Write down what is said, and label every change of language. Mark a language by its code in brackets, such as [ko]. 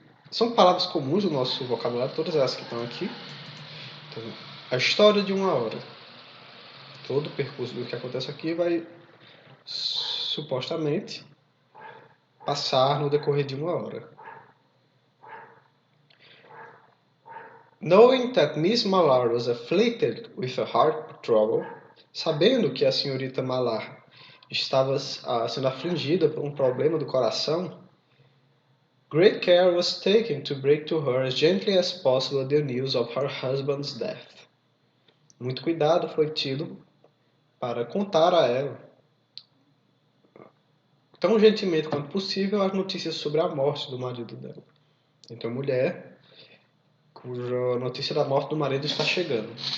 [pt] São palavras comuns do nosso vocabulário, todas elas que estão aqui. Então, a história de uma hora. Todo o percurso do que acontece aqui vai supostamente passar no decorrer de uma hora. [en] Knowing that Miss Mallard was afflicted with a heart trouble, [pt] sabendo que a senhorita Mallard estava sendo afligida por um problema do coração, [en] great care was taken to break to her as gently as possible the news of her husband's death. [pt] Muito cuidado foi tido para contar a ela, tão gentilmente quanto possível, as notícias sobre a morte do marido dela. Então, mulher cuja notícia da morte do marido está chegando.